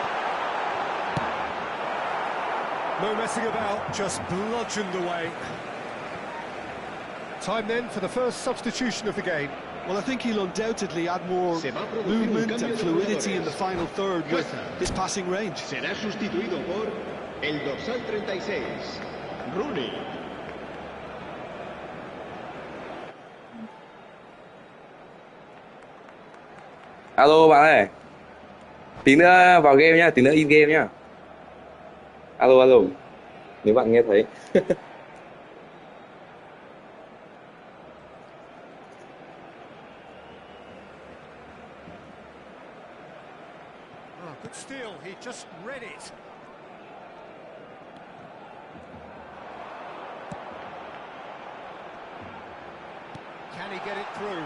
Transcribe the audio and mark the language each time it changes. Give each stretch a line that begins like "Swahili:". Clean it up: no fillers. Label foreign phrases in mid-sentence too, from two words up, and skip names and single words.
English: No messing about, just bludgeoned away. Time then for the first substitution of the game. Well, I think he'll undoubtedly add more movement and fluidity in the final third with his passing range.
Spanish: Será sustituido por el dorsal 36, Rooney.
Vietnamese: Alo bạn ơi, tí nữa vào game nhá, tí nữa
English: in game
Vietnamese: nhá. Alo alo, nếu bạn nghe thấy.
English: Oh, good steal, he just read it. Can he get it through?